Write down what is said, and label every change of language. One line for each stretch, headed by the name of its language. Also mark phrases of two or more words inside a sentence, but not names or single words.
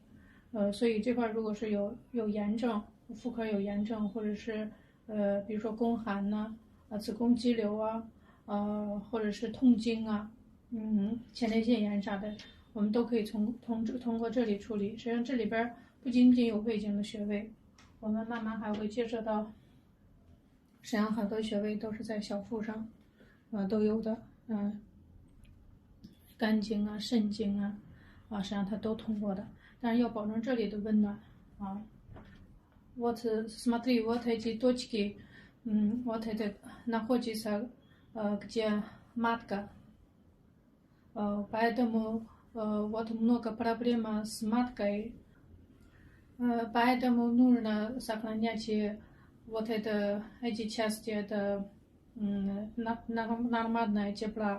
Chinese: 所以这块如果是有炎症，妇科有炎症，或者是比如说宫寒呐、子宫肌瘤啊，或者是痛经啊，前列腺炎啥的，我们都可以通过这里处理。实际上这里边不仅仅有胃经的穴位，我们慢慢还会介绍到，实际上很多穴位都是在小腹上，都有的，肝经啊、肾经啊，实际上它都通过的，但是要保证这里的温暖啊。
Russian: Вот смотри, вот эти точки, вот это находится, где матка, поэтому вот много проблем с маткой, поэтому нужно сохранять вот эти части, это нормальное тепло.